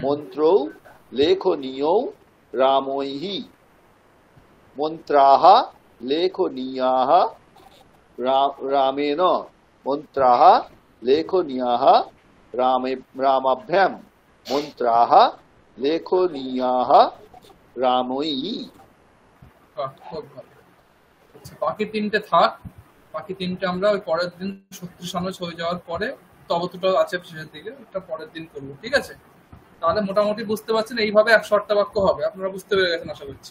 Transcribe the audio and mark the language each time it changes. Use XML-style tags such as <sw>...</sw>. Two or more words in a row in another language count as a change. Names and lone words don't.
<sa>মন্ত্রৌ লেখনীয়ৌ রামৈঃ মন্ত্রাः লেখনীয়াः রামেণ মন্ত্রাः লেখনীয়াः রামাভ্যাম মন্ত্রাः লেখনীয়াः রামৈঃ।</sa> <bn>বাহ, খুব ভালো। আচ্ছা, বাকি তিনটে থাক, বাকি তিনটে আমরা ওই পরের দিন 36 আনুজ হয়ে যাওয়ার পরে তবতুটা আছে শেষের দিকে, ওটা পরের দিন করবো, ঠিক আছে? তাহলে মোটামুটি বুঝতে পারছেন এইভাবে 108টা বাক্য হবে, আপনারা বুঝতে পেরে গেছেন আশা করছি।</bn>